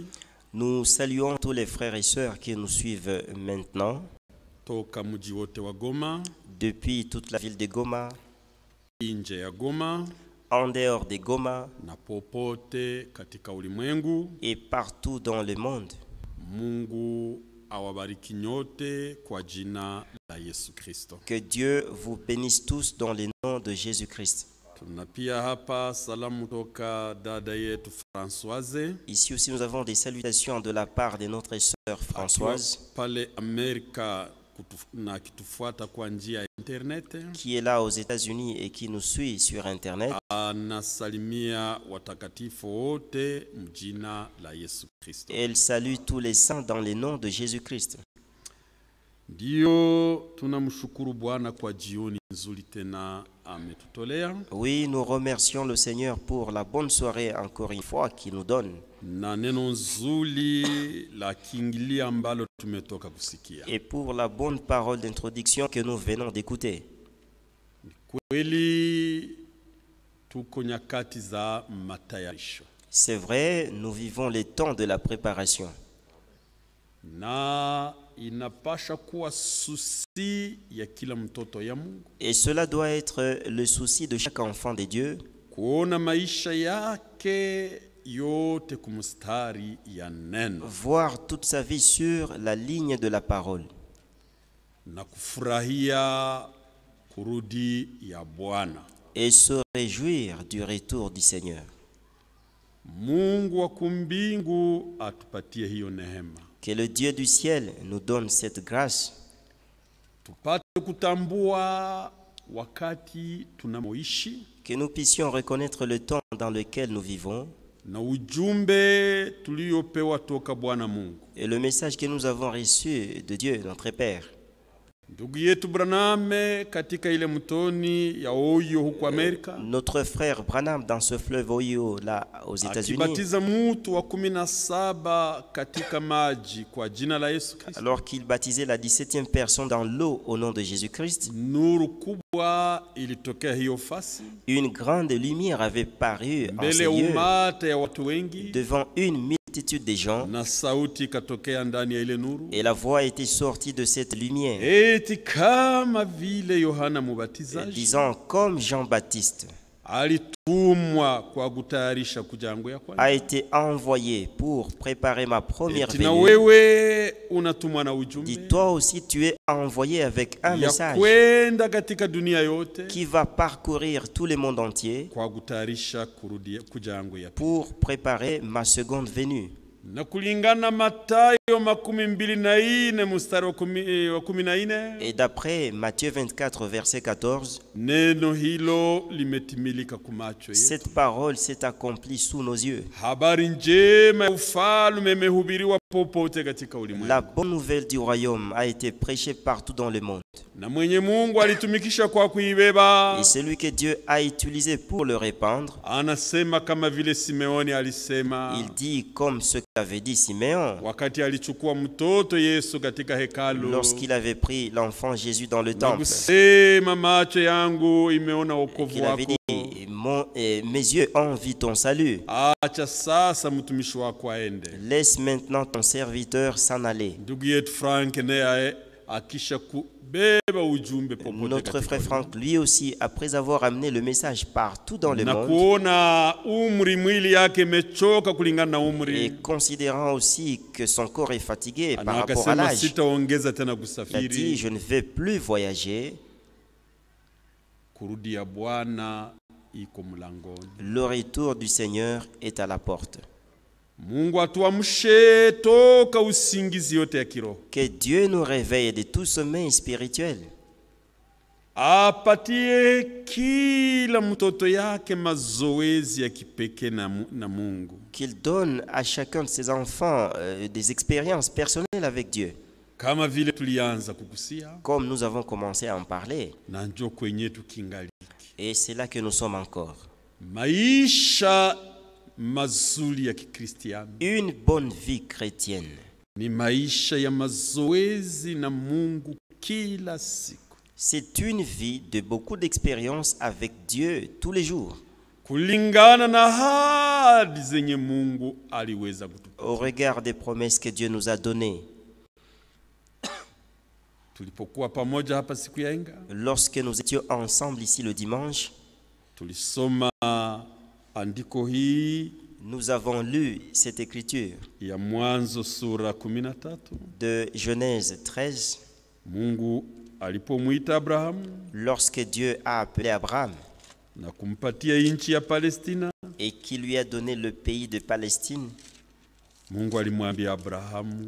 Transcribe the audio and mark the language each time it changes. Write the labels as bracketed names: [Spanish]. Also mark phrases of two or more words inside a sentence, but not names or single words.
[French] Nous saluons tous les frères et sœurs qui nous suivent maintenant [Swahili] Toka mji wote wa Goma, [French] depuis toute la ville de Goma, [Swahili] nje ya Goma [French] en dehors de Goma [Swahili] na popote katika ulimwengu. [French] et partout dans le monde. [Swahili] Mungu awabariki nyote kwa jina la Yesu Kristo. [French] Que Dieu vous bénisse tous dans le nom de Jésus-Christ. [Swahili] Tuna pia hapa salamu toka dada yetu Françoise [French] Ici aussi nous avons des salutations de la part de notre sœur Françoise [Swahili] pale Amerika na kitufuata kwa njia ya internet. [French] qui est là aux États-Unis et qui nous suit sur internet. [Swahili] Anasalimia watakatifu wote mjina la Yesu Kristo. [French] Elle salue tous les saints dans le nom de Jésus-Christ. [Swahili] Ndio tunamshukuru Bwana kwa jioni nzuri tena ametutolea. [French] Oui, nous remercions le Seigneur pour la bonne soirée encore une fois qu'il nous donne. [Swahili] Na neno nzuri la kiingilia ambalo tumetoka kusikia. [French] Et pour la bonne parole d'introduction que nous venons d'écouter. [Swahili] Kweli tuko nyakati za matayarisho. [French] C'est vrai, nous vivons les temps de la préparation. [Swahili] Na inapasha kuwa susi ya kila mtoto ya Mungu. [French] Et cela doit être le souci de chaque enfant de Dieu. [Swahili] Kuona maisha yake yote kumstari ya neno. [French] Voir toute sa vie sur la ligne de la parole. [Swahili] Na kufurahia kurudi ya Bwana. [French] Et se réjouir du retour du Seigneur. [Swahili] Mungu wa kumbingu atupatie hiyo neema. [French] Que le Dieu du ciel nous donne cette grâce. [Swahili] Tupate kutambua wakati tunamoishi. [French] Que nous puissions reconnaître le temps dans lequel nous vivons. [Swahili] Na ujumbe tuliopewa toka Bwana Mungu. [French] Et le message que nous avons reçu de Dieu, notre Père. [Swahili] Ndugu yetu Branham katika ile mtoni ya Ohio huko Amerika, [French] Notre frère Branham dans ce fleuve Ohio là aux États-Unis, [Swahili] akibatiza mtu wa 17 katika maji kwa jina la Yesu Kristo, [French] alors qu'il baptisait la 17e personne dans l'eau au nom de Jésus-Christ, [Swahili] nuru kubwa ilitokea hiyo fasi [French] une grande lumière avait paru en [Swahili] mbele [French] ces [Swahili] ya [French] lieux [Swahili] umati ya watu wengi, [French] devant une multitude de gens, [Swahili] na sauti ikatokea ndani ya ile nuru, [French] et la voix était sortie de cette lumière, [Swahili] eti kama vile Yohana Mubatizaji [French] disant comme Jean-Baptiste [Swahili] alitumwa kwa kutayarisha kuja kwangu ya kwanza, [French] a été envoyé pour préparer ma première [Swahili] eti na [French] venue. [Swahili] wewe unatumwa na ujumbe [French] Dis toi aussi tu es envoyé avec un [Swahili] ya [French] message [Swahili] kwenda katika dunia yote [French] qui va parcourir tout le monde entier [Swahili] kwa kutayarisha kurudia kuja kwangu ya pili. [French] pour préparer ma seconde venue. [Swahili] Na kulingana Mathayo 24 mstari wa 14, [French] Et d'après Matthieu 24 verset 14, [Swahili] neno hilo limetimilika kumacho yetu. [French] cette parole s'est accomplie sous nos yeux. [Swahili] Habari njema ya ufalme imehubiriwa popote katika ulimwengu. [French] La bonne nouvelle du royaume a été prêchée partout dans le monde. [Swahili] Na mwenye Mungu alitumikisha kwa kuibeba, [French] Et celui que Dieu a utilisé pour le répandre, [Swahili] anasema kama vile Simeoni alisema [French] il dit comme ce qu'avait dit Siméon [Swahili] wakati alichukua mtoto Yesu katika hekalu, [French] lorsqu'il avait pris l'enfant Jésus dans le [Swahili] na [French] temple. [Swahili] kusema macho yangu imeona wokovu [French] Il avait [Swahili] wako, [French] dit, mes yeux ont vu ton salut. [Swahili] acha sasa mtumishi wako aende. [French] Laisse maintenant ton serviteur s'en aller. [Swahili] Ndugu yetu Frank naye akisha kubeba ujumbe popote [French] Notre [Swahili] katika [French] frère Franck, lui aussi, après avoir amené le message partout dans le [Swahili] na [French] monde, [Swahili] kuona umri mwili yake imechoka kulingana na [French] et [Swahili] umri, [French] considérant aussi que son corps est fatigué [Swahili] na [French] par rapport à [Swahili] akasema [French] l'âge, [Swahili] sitaongeza tena [French] il a dit, [Swahili] kusafiri. [French] je ne vais plus voyager. [Swahili] Kurudia Bwana iko mlangoni. [French] Le retour du Seigneur est à la porte. [Swahili] Mungu atuamshe toka usingizi yote ya kiroho, [French] Que Dieu nous réveille de tout sommeil spirituel. [Swahili] apatie kila mtoto yake mazoezi ya kipekee na Mungu, [French] Qu'il donne à chacun de ses enfants des expériences personnelles avec Dieu. [Swahili] kama vile tulianza kukusia, [French] Comme nous avons commencé à en parler. [Swahili] na njoo kwenye tukingali. [French] Et c'est là que nous sommes encore. [Swahili] Maisha mazuri ya Kikristiano [French] Une bonne vie chrétienne, [Swahili] ni maisha ya mazoezi na Mungu kila siku, [French] c'est une vie de beaucoup d'expériences avec Dieu tous les jours, [Swahili] kulingana na ahadi zenye Mungu aliweza kutupa. [French] au regard des promesses que Dieu nous a données. [Swahili] Tulipokuwa pamoja hapa siku ya Inga, [French] Lorsque nous étions ensemble ici le dimanche, [Swahili] tulisoma andiko hii [French] nous avons lu cette écriture [Swahili] ya Mwanzo sura 13. [French] de Genèse 13. [Swahili] Mungu alipomwita Abrahamu [French] Lorsque Dieu a appelé Abraham [Swahili] na kumpatia nchi ya Palestina, [French] et qui lui a donné le pays de Palestine, [Swahili] Mungu alimwambia Abrahamu,